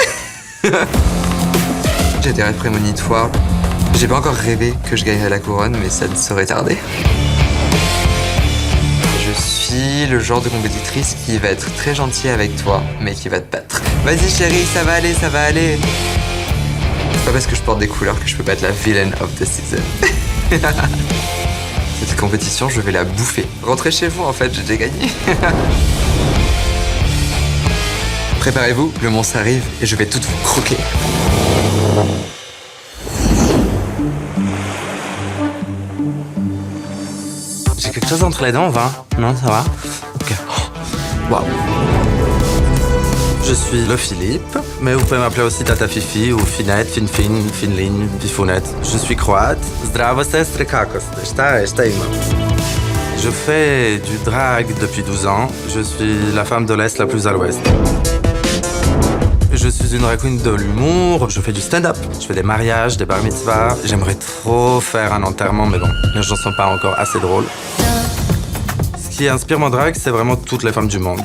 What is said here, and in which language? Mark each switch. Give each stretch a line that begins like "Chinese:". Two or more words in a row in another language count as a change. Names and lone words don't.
French: J'ai des rêves prémonitoires. J'ai pas encore rêvé que je gagnerais la couronne, mais ça ne saurait tarder. Je suis le genre de compétitrice qui va être très gentille avec toi, mais qui va te battre. Vas-y chérie, ça va aller, ça va aller. C'est pas parce que je porte des couleurs que je peux pas être la
English: villain of the season.
French: Cette compétition, je vais la bouffer. Rentrez chez vous, en fait, j'ai déjà gagné. Préparez-vous, le monstre arrive et je vais toutes vous croquer. J'ai quelque chose entre les dents, va? Non, ça va? Ok. Waouh. Je suis le Philippe, mais vous pouvez m'appeler aussi Tata Fifi ou Finette, Finfin, Finline, Fifounette. Je suis croate.
Serbian: Zdravo sestre, kako ste? Šta ima?
French: Je fais du drag depuis 12 ans. Je suis la femme de l'Est la plus à l'Ouest. Je suis une
English: drag queen
French: de l'humour, je fais du stand-up, je fais des mariages, des bar mitzvahs. J'aimerais trop faire un enterrement, mais bon, les gens sont pas encore assez drôles. Ce qui inspire mon drag, c'est vraiment toutes les femmes du monde.